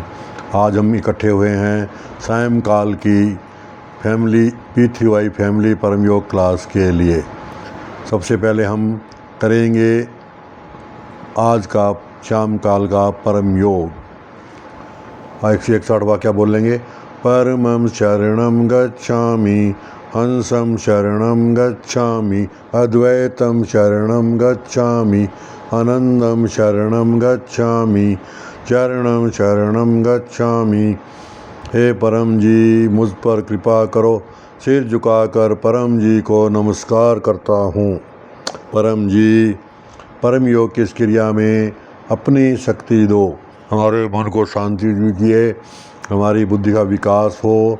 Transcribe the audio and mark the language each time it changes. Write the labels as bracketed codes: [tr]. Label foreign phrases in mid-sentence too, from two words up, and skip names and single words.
[hi] आज हम इकट्ठे हुए हैं सायंकाल की फैमिली पीतृ फैमिली परम योग क्लास के लिए। सबसे पहले हम करेंगे आज का शाम काल का परम योग। 161 वाक्य बोलेंगे। [sa] परमं शरणं गच्छामि, हंसं शरणं गच्छामि, अद्वैतं शरणं गच्छामि, आनंदं शरणं गच्छामि, चरणं शरणं गच्छामि। [hi] हे परम जी, मुझ पर कृपा करो। सिर झुकाकर परम जी को नमस्कार करता हूँ। परम जी, परम योग की इस क्रिया में अपनी शक्ति दो। हमारे मन को शांति दीजिए, हमारी बुद्धि का विकास हो।